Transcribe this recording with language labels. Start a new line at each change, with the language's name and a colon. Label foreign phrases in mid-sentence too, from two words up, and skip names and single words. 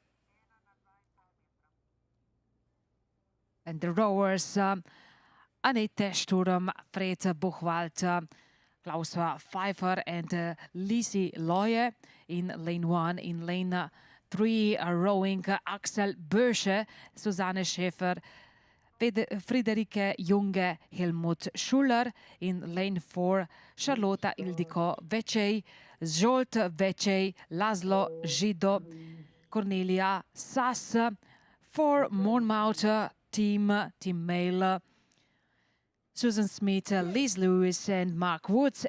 English: And the rowers, Annette Sturm, Fred Buchwald, Klaus Pfeiffer and Lisi Loye in lane 1. In lane 3 are rowing Axel Bösche, Susanne Schäfer, Friederike Junge, Helmut Schuller. In lane 4, Charlotta Ildiko Vecei, Zsolt Vecei, Laszlo Zsido, Cornelia Sass. For Monmouth team male, Susan Smith, Liz Lewis and Mark Woods.